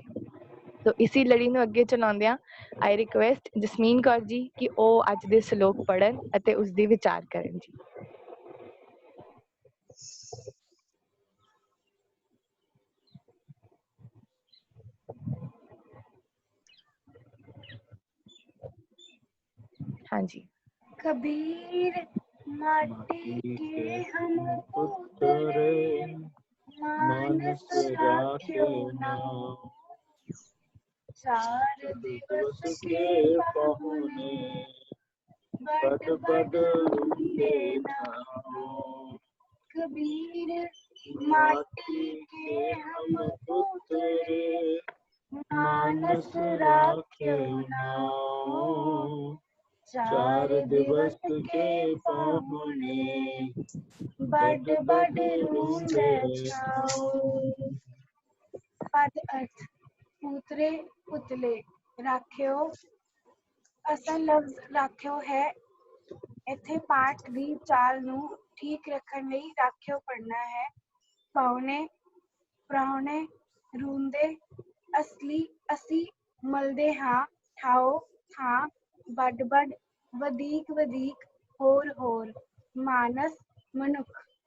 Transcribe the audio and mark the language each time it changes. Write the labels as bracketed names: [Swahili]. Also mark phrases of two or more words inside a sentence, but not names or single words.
[Punjabi] ਸੋ ਇਸੀ ਲੜੀ ਨੂੰ ਅੱਗੇ ਚਲਾਉਂਦਿਆਂ ਆਈ ਰਿਕੁਐਸਟ ਜਸਮੀਨ ਕੌਰ ਜੀ ਕਿ ਉਹ ਅੱਜ ਦੇ ਸਲੋਕ ਪੜ੍ਹਨ ਅਤੇ ਉਸ ਦੀ ਵਿਚਾਰ ਕਰਨ ਜੀ। ਹਾਂ ਜੀ। [Hindi] कबीर माटी के हम पुत्र मानस राखे नाम, चार दिवस के पहुने बड बड रूठे नाम। कबीर माटी के हम पुत्र मानस राखे नाम, चार दिवस के पाहुने बड बड रूंदे छाओ। [Punjabi] ਪਦ ਅਰਥ ਪੁਤਰੇ ਪੁਤਲੇ ਰਾਖਿਓ। ਅਸਲ ਲਫ਼ਜ਼ ਰਾਖਿਓ ਹੈ। ਇੱਥੇ ਪਾਠ ਦੀ ਚਾਲ ਨੂੰ ਠੀਕ ਰੱਖਣ ਲਈ ਰਾਖਿਓ ਪੜਨਾ ਹੈ। ਪਾਉਣੇ ਪ੍ਰਾਹੁਣੇ ਰੂੰਦੇ ਅਸੀਂ ਮਲਦੇ ਹਾਂ। ਠਾਓ ਥਾਂ ਵੱਡ ਵੱਡ ਵਧੀਕ ਵਧੀਕ ਹੋਰ ਹੋਰ ਮਾਨਸ ਮਨੁੱਖ।